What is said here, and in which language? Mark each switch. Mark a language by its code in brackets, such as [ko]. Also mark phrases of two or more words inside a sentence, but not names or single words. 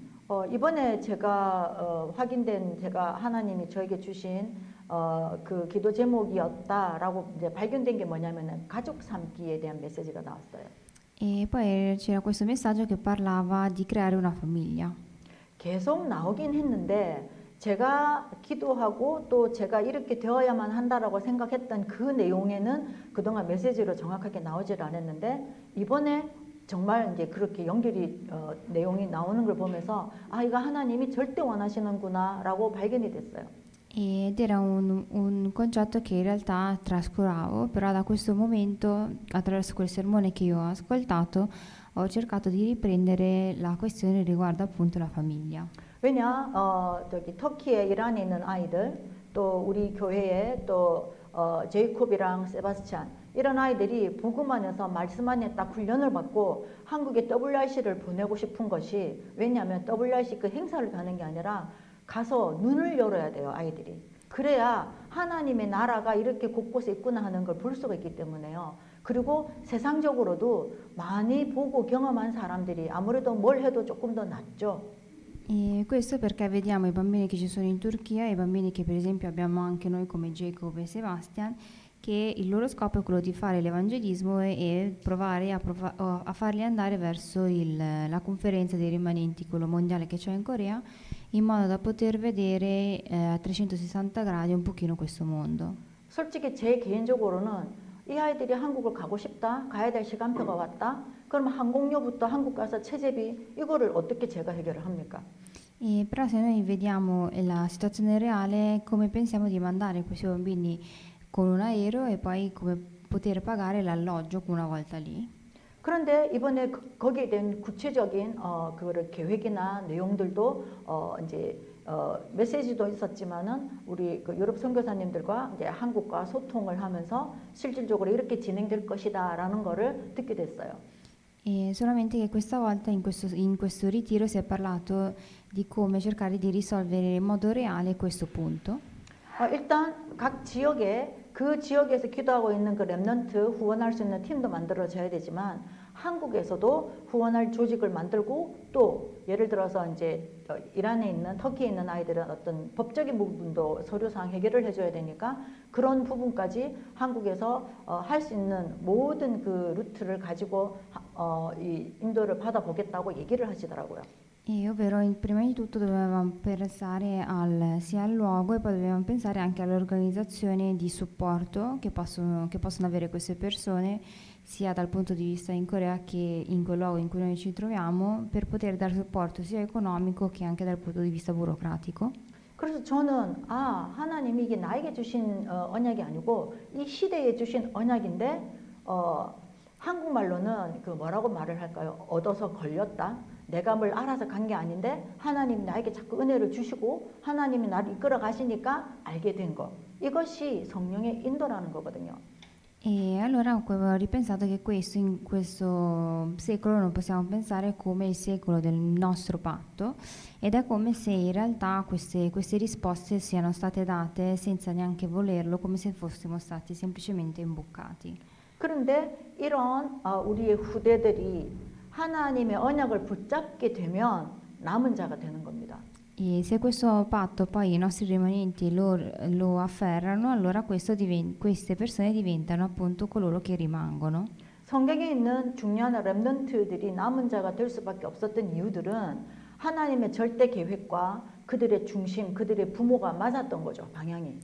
[ko] 이번에 제가 확인된 제가 하나님이 저에게 주신 그 기도 제목이었다라고 이제 발견된 게 뭐냐면은 가족 삼기에 대한 메시지가 나왔어요. [it] E poi c'era questo messaggio che parlava di creare una famiglia. [ko] 계속 나오긴 했는데 제가 기도하고 또 제가 이렇게 되어야만 한다라고 생각했던 그 내용에는 그동안 메시지로 정확하게 나오질 않았는데 이번에 정말 이제 그렇게 연결이 내용이 나오는 걸 보면서 아 이거 하나님이 절대 원하시는구나라고 발견이 됐어요. [it] Ed era un concetto che in realtà trascuravo, però da questo momento, attraverso quel sermone che io ho ascoltato, ho cercato di riprendere la questione riguardo appunto la famiglia. [ko] 왜냐 저기 터키에 이란에 있는 아이들 또 우리 교회에 또 제이콥이랑 세바스찬 이런 아이들이 복음 안에서 말씀 안에 딱 훈련을 받고 한국에 WRC를 보내고 싶은 것이 왜냐하면 WRC 그 행사를 가는 게 아니라 가서 눈을 열어야 돼요 아이들이. 그래야 하나님의 나라가 이렇게 곳곳에 있구나 하는 걸 볼 수가 있기 때문에요. 그리고 세상적으로도 많이 보고 경험한 사람들이 아무래도 뭘 해도 조금 더 낫죠. [it] E questo perché vediamo i bambini che ci sono in Turchia, i bambini che per esempio abbiamo anche noi come Jacob e Sebastian, che il loro scopo è quello di fare l'evangelismo e provare a farli andare verso la conferenza dei rimanenti, quello mondiale che c'è in Corea, in modo da poter vedere a 360 gradi un pochino questo mondo. [ko] 솔직히 제 개인적으로는 이 아이들이 한국을 가고 싶다, 가야 될 시간표가 왔다. 그럼 항공료부터 한국 가서 체제비 이거를 어떻게 제가 해결을 합니까? [it] E però se noi vediamo la situazione reale, come pensiamo di mandare questi bambini con un aereo e poi come poter pagare l'alloggio una volta lì? [ko] 그런데 이번에 거기에 대한 구체적인 그거를 계획이나 내용들도 이제 메시지도 있었지만은 우리 그 유럽 선교사님들과 이제 한국과 소통을 하면서 실질적으로 이렇게 진행될 것이다라는 거를 듣게 됐어요. [it] E solamente che questa volta in questo ritiro si è parlato di come cercare di risolvere in modo reale questo punto. [ko] 일단 각 지역에 그 지역에서 기도하고 있는 그 렘넌트 후원할 수 있는 팀도 만들어져야 되지만 한국에서도 후원할 조직을 만들고 또 예를 들어서 이제 이란에 있는 터키에 있는 아이들은 어떤 법적인 부분도 서류상 해결을 해줘야 되니까 그런 부분까지 한국에서 할 수 있는 모든 그 루트를 가지고 이 인도를 받아보겠다고 얘기를 하시더라고요. [it] Ovvero, prima di tutto dovevamo pensare sia al luogo e poi dovevamo pensare anche all'organizzazione di supporto che possono avere queste persone, sia dal punto di vista in Corea che in quel luogo in cui noi ci troviamo, per poter dare supporto sia economico che anche dal punto di vista burocratico. [ko] 그래서 저는 하나님이 이게 나에게 주신 언약이 아니고 이 시대에 주신 언약인데 한국말로는 그 뭐라고 말을 할까요? 얻어서 걸렸다. 내가 뭘 알아서 간 게 아닌데 하나님이 나에게 자꾸 은혜를 주시고 하나님이 나를 이끌어 가시니까 알게 된 거. 이것이 성령의 인도라는 거거든요. [it] E allora ho ripensato che in questo secolo non possiamo pensare come il secolo del nostro patto ed è come se in realtà queste risposte siano state date senza neanche volerlo, come se fossimo stati semplicemente imboccati. [ko] 그런데 이런 우리의 후대들이 하나님의 언약을 붙잡게 되면 남은 자가 되는 겁니다. [it] E se questo patto poi i nostri rimanenti lo afferrano, allora queste persone diventano appunto coloro che rimangono. [ko] 성경에 있는 중요한 렘넌트들이 남은 자가 될 수밖에 없었던 이유들은 하나님의 절대 계획과 그들의 중심, 그들의 부모가 맞았던 거죠, 방향이.